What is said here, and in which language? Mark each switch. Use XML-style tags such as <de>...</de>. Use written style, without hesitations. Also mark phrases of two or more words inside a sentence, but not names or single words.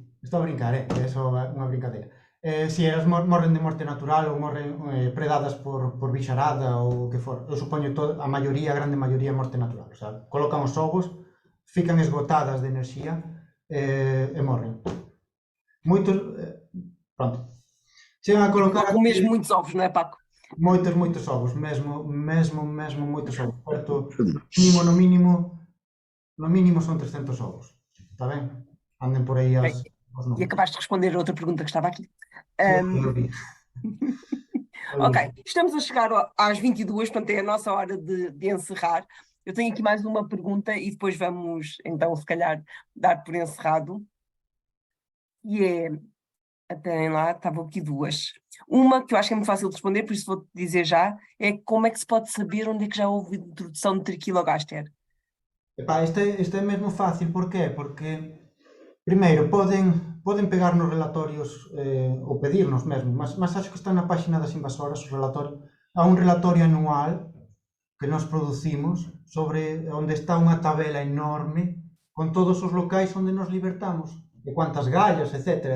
<gl>Estou a brincar, é só unha brincadeira. Si elas morren de morte natural ou morren predadas por bicharada ou o que for, eu supoño a grande maioría morte natural. O sea, colocan os ovos, fican esgotadas de enerxía e morren. Moitos, pronto. Chegan a colocar...</gl> <pt>Com mesmo muitos ovos, não é, Paco?</pt> <gl>Moitos ovos, mesmo moitos ovos. Certo, no mínimo son 300 ovos. Está ben? Anden por aí os números.</gl> <pt>E acabaste de responder a outra pergunta que estava aqui. Eu vi. Ok, estamos a chegar às 22, portanto é a nossa hora de encerrar. Eu tenho aqui mais uma pergunta e depois vamos, então, se calhar, dar por encerrado. E é... Até lá, estavam aqui duas. Uma que eu acho que é muito fácil de responder, por isso vou-te dizer já, é como é que se pode saber onde é que já houve introdução de triquilogaster?</pt> <gl>Epá, isto é mesmo fácil, porqué? Porque, primeiro, poden pegar nos relatorios ou pedirnos mesmo, mas acho que está na página das invasoras o relatorio. Há un relatorio anual que nos producimos sobre onde está unha tabela enorme con todos os locais onde nos libertamos, de cuántas gallas, etc.</gl>